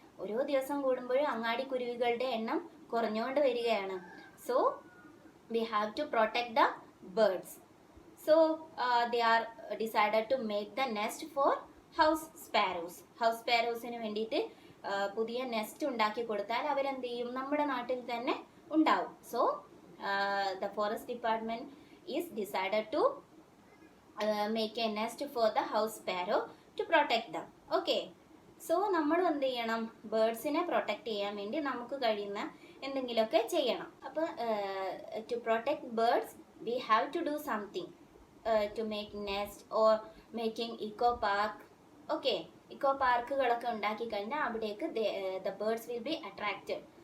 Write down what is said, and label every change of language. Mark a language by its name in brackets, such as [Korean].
[Malayalam] ഓരോ ദിവസം കൂടുമ്പോഴും അങ്ങാടിക്കുരുവികളുടെ എണ്ണം കുറഞ്ഞുകൊണ്ട് വരികയാണ്. [English] So we have to protect the birds. So they are decided to make the nest for house sparrows. [Malayalam] House sparrowsന് വേണ്ടിയിട്ട് പുതിയ നെസ്റ്റ് ഉണ്ടാക്കി കൊടുത്താൽ അവരെന്ത് ചെയ്യും? നമ്മുടെ നാട്ടിൽ തന്നെ ഉണ്ടാവും. [English] So the forest department is decided to make a nest for the house sparrow to protect them. [Malayalam] Okay. So നമ്മൾ എന്ത് ചെയ്യണം? ബേർഡ്സിനെ പ്രൊട്ടക്റ്റ് ചെയ്യാൻ വേണ്ടി നമുക്ക് കഴിയുന്ന എന്തെങ്കിലുമൊക്കെ ചെയ്യണം. [English] അപ്പോൾ to protect birds we have to do something to make nest or making eco park. [Malayalam] Okay, eco പാർക്കുകളൊക്കെ ഉണ്ടാക്കി കഴിഞ്ഞാൽ അവിടേക്ക് [English] The birds will be attracted.